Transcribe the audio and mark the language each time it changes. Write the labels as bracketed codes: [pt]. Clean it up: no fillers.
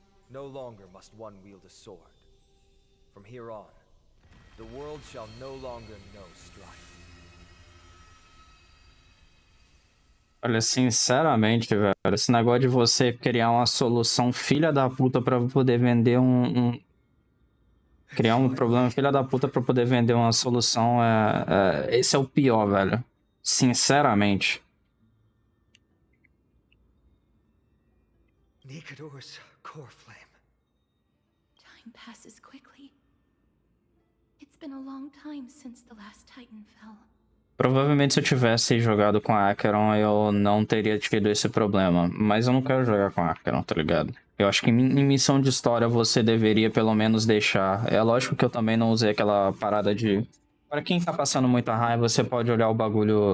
[en] No longer must one wield a sword. From here on, the world shall no longer know strife. [pt] Olha, sinceramente, velho, esse negócio de você criar uma solução filha da puta pra poder vender criar um problema filha da puta pra poder vender uma solução, esse é o pior, velho. Sinceramente. [en] Nikador's core flame. Time passes quickly. It's been a long time since the last Titan fell. [pt] Provavelmente se eu tivesse jogado com a Acheron, eu não teria tido esse problema. Mas eu não quero jogar com a Acheron, tá ligado? Eu acho que em missão de história você deveria pelo menos deixar. É lógico que eu também não usei aquela parada de... Pra quem tá passando muita raiva, você pode olhar o bagulho...